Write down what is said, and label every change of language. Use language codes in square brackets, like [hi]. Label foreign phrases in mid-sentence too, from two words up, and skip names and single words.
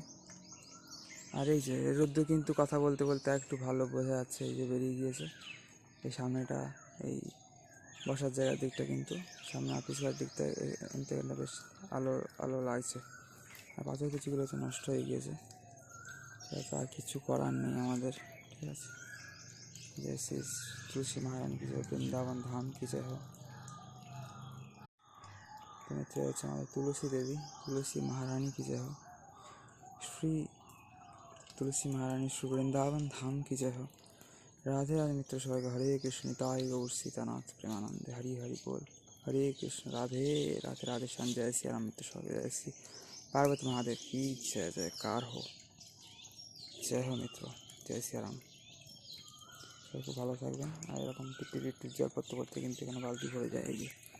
[bn] আর এই যে রোদ্দুর কিন্তু কথা বলতে বলতে একটু ভালো বোঝা যাচ্ছে, এই যে বেরিয়ে গিয়েছে। এই সামনেটা, এই বসার জায়গার দিকটা, কিন্তু সামনে অফিসের দিকটা ইন্টারনেটটা বেশ আলো আলো লাগছে। আর পাথর কিছুগুলো হচ্ছে নষ্ট হয়ে গিয়েছে, ঠিক আছে, আর কিছু করার নেই আমাদের, ঠিক আছে। [hi] जैसे तुलसी महारानी की जय, वृंदावन धाम की जय हो। तो मित्र [bn] হচ্ছে আমাদের তুলসী দেবী, তুলসী মহারানী [hi] की जय हो। श्री तुलसी महारानी श्री वृंदावन धाम की जय हो। राधे राधे मित्र [bn] সবাইকে হরে কৃষ্ণ, তাই গৌর সীতানাথ প্রেমানন্দে, হরি হরি बोल। [hi] हरे कृष्ण, राधे राधे, राधे श्याम, जय श्री राम। मित्र সবাই जय श्री पार्वती महादेव की जय जयकार हो। जय हो मित्र, जय श्री राम। [bn] সবাই খুব ভালো থাকবেন। আর এরকম টিপটিপ টিপটিপ জল পড়তে পড়তে কিন্তু এখানে বালতি ভরে যায়, এই যে।